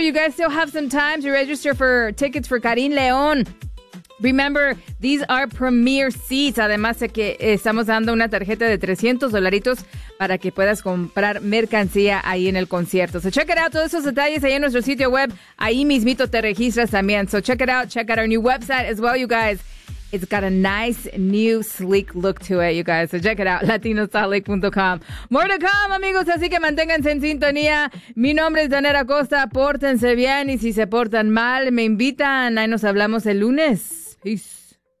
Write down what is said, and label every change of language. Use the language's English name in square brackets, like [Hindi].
[English] You guys still have some time to register for tickets for Karin León. Remember, these are premier seats. [Spanish] Además de que estamos dando una tarjeta de $300 para que puedas comprar mercancía ahí en el concierto. [English] So check it out. [Spanish] Todos esos detalles ahí en nuestro sitio web. Ahí mismito te registras también. [English] So check it out. Check out our new website as well, you guys. It's got a nice, new, sleek look to it, you guys. So check it out, latinosalt.com. More to come, [Spanish] amigos, así que manténganse en sintonía. Mi nombre es Janet Acosta. Pórtense bien y si se portan mal, me invitan. Ahí nos hablamos el lunes. Peace.